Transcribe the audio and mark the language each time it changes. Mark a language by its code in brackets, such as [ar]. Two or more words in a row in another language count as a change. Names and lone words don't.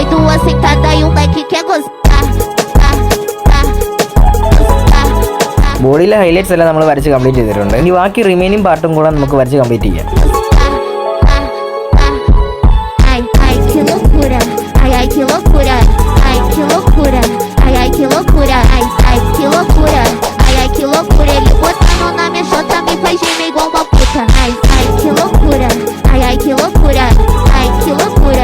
[pt] duas sentadas e um like quer gostar. [ml] ബോഡിയിലെ ഹൈലൈറ്റ്സ് എല്ലാം നമ്മൾ വരച്ച് കംപ്ലീറ്റ് ചെയ്തിട്ടുണ്ട്. ഇനി ബാക്കി [en] remaining part [ml] കൂടെ നമുക്ക് വരച്ച് കംപ്ലീറ്റ് ചെയ്യാം. [pt] Ai, que loucura. Ai, que loucura. Ai, que loucura. Ai, que loucura. Ai, que loucura. Ai, que loucura. Ele botando na minha chota me faz gemer igual uma puta. Ai, que loucura. Ai, que loucura. Ai, que loucura.